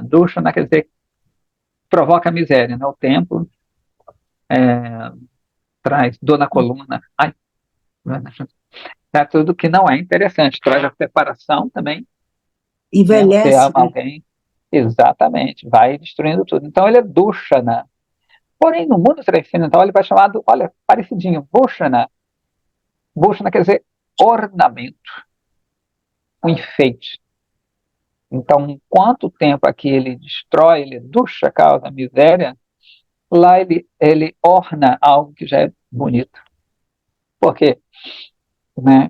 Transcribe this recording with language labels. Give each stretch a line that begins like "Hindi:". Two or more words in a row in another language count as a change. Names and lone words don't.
Portuguese: Dushana quer dizer provoca miséria, né? O tempo traz dor na coluna. Ai, é tudo que não é interessante. Traz a separação também, né? Você Envelhece, ama né? alguém, exatamente, vai destruindo tudo. Então ele é dushana. Porém, no mundo transcendental ele vai chamado, olha, parecidinho, bhushana. Bhushana quer dizer ornamento, um enfeite. Então, quanto tempo aqui ele destrói, ele dusha, causa miséria, lá ele orna algo que já é bonito. Por quê? Né?